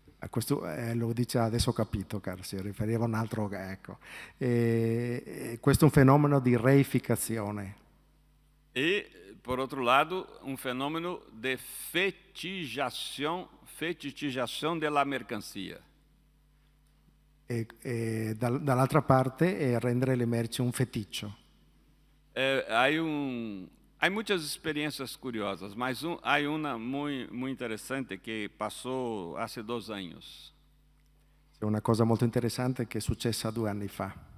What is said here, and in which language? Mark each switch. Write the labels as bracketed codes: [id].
[it] Questo lo dice adesso, ho capito, caro, si riferiva a un altro, ecco. Questo è un fenomeno di reificazione. [pt] E, por outro lado, fenômeno de fetichização della mercancia. [it] E dall'altra parte è rendere le merci un feticcio. [pt] Há muitas experiências curiosas, mas há uma muito interessante que passou há 2 anos. [it] C'è una cosa molto interessante che è successa 2 anni fa.